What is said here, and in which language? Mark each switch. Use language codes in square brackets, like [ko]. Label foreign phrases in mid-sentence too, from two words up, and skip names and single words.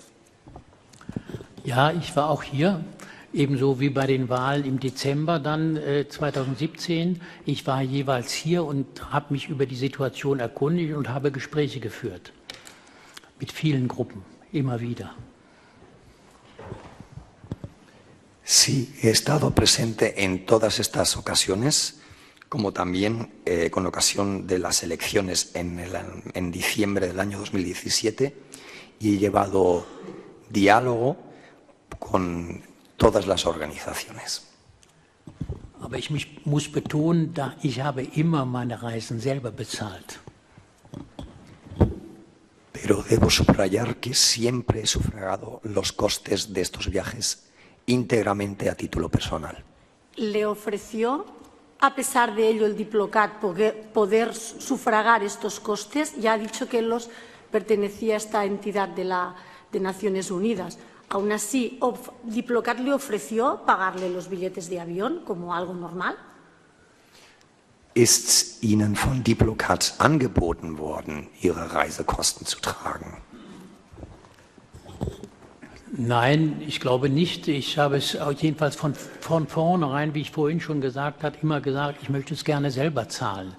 [de] Ja, ich war auch hier, ebenso wie bei den Wahlen im Dezember dann 2017. Ich war jeweils hier und habe mich über die Situation erkundigt und habe Gespräche geführt. Mit vielen Gruppen, immer wieder. [es] Sí, he estado presente en todas estas ocasiones, como también con ocasión de las elecciones en diciembre del año 2017, y he llevado diálogo con todas las organizaciones. [de] Aber ich muss betonen, ich habe immer meine Reisen selber bezahlt. [es] Pero debo subrayar que siempre he sufragado los costes de estos viajes íntegramente a título personal. ¿Le ofreció a pesar de ello el Diplocat poder sufragar estos costes? Ya ha dicho que él pertenecía a esta entidad de Naciones Unidas. Aún así, ¿Diplocat le ofreció pagarle los billetes de avión como algo normal? [de] Ist Ihnen von Diplocat angeboten worden, Ihre Reisekosten zu tragen? Nein, ich glaube nicht. Ich habe es jedenfalls von vornherein, wie ich vorhin schon gesagt habe, immer gesagt, ich möchte es gerne selber zahlen.